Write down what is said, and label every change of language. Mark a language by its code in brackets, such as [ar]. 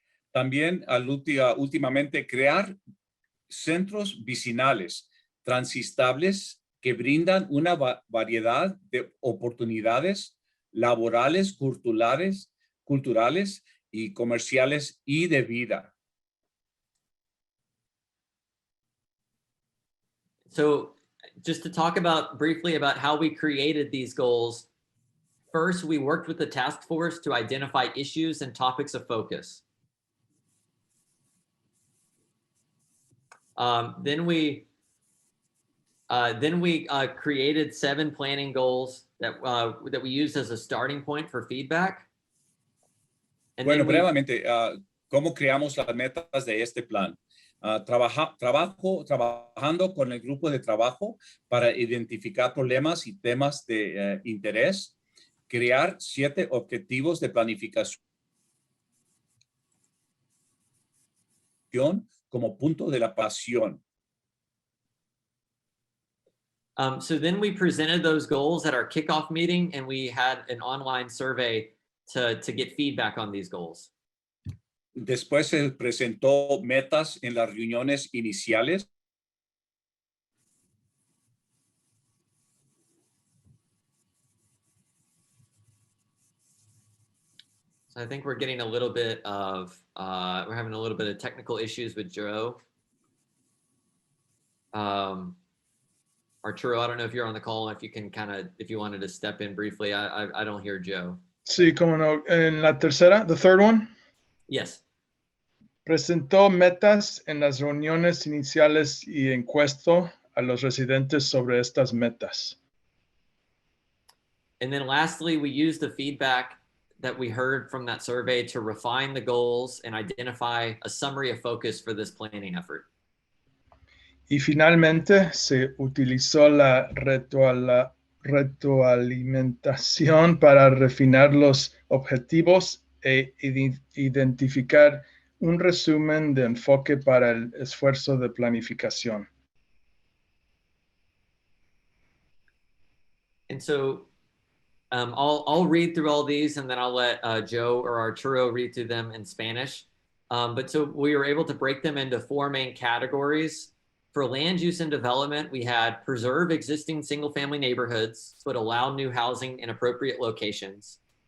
[es] También últimamente crear centros vecinales transitables que brindan una variedad de oportunidades laborales, culturales y comerciales y de vida. [en] So just to talk briefly about how we created these goals. First, we worked with the task force to identify issues and topics of focus. Then we created 7 planning goals that we used as a starting point for feedback. And [es] bueno, brevemente, ¿cómo creamos las metas de este plan? Trabajando con el grupo de trabajo para identificar problemas y temas de interés, crear 7 objetivos de planificación como punto de la pasión. [en] So then we presented those goals at our kickoff meeting, and we had an online survey to get feedback on these goals. [es] Después se presentó metas en las reuniones iniciales. [en] So I think we're getting a little bit of, we're having a little bit of technical issues with Joe. Arturo, I don't know if you're on the call, if you can if you wanted to step in briefly. I don't hear Joe. [es] Sí, cómo no. En la tercera, [en] the third one. Yes. [es] Presentó metas en las reuniones iniciales y encuestó a los residentes sobre estas metas. [en] And then lastly, we used the feedback that we heard from that survey to refine the goals and identify a summary of focus for this planning effort. [es] Y finalmente se utilizó la retroalimentación para refinar los objetivos e identificar un resumen de enfoque para el esfuerzo de planificación. [en] And so I'll read through all these, and then I'll let Joe or Arturo read through them in Spanish. But so we were able to break them into 4 main categories. For land use and development, we had preserve existing single-family neighborhoods, but allow new housing in appropriate locations.